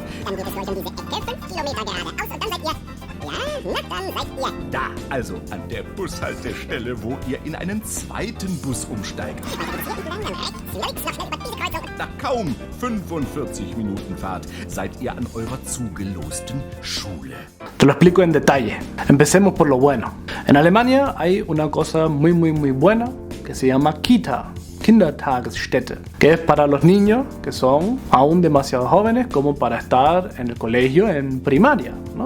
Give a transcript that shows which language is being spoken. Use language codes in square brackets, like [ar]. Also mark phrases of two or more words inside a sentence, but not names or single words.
[de] Dann geht es euch um diese Ecke 5 Kilometer geradeaus und dann seid ihr... Ja, dann seid ihr... Da, also an der Bushaltestelle, wo ihr in einen zweiten Bus umsteigt. Nach kaum 45 Minuten Fahrt seid ihr an eurer zugelosten Schule. [es] Te lo explico en detalle. Empecemos por lo bueno. En Alemania hay una cosa muy buena que se llama Kita, Kindertagesstätte, que es para los niños que son aún demasiado jóvenes como para estar en el colegio en primaria, ¿no?